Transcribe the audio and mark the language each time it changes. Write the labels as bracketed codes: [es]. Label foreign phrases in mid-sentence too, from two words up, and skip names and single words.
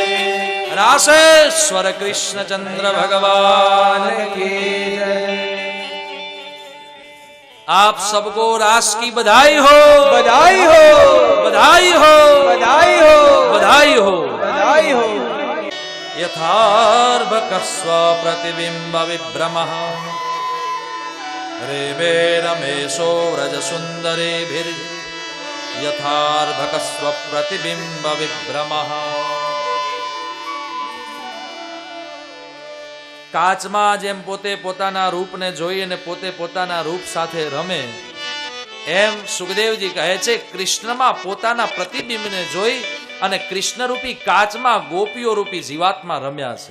[hi] रासेश्वर कृष्ण चंद्र भगवान की जय। आप सबको रास की बधाई हो बधाई हो बधाई हो बधाई हो बधाई हो बधाई हो [sa] यथार्भकस्व प्रतिबिंब विभ्रमः रेमे रमेशो व्रज सुंदरेभिर् यथार्भकस्व प्रतिबिंब विभ्रमः [gu] કાચમાં જેમ પોતે પોતાના રૂપને જોઈ અને પોતે પોતાના રૂપ સાથે રમે એમ સુખદેવજી કહે છે કૃષ્ણમાં પોતાના પ્રતિબિંબને જોઈ અને કૃષ્ણરૂપી કાચમાં ગોપીઓ રૂપી જીવાત્મા રમ્યા છે.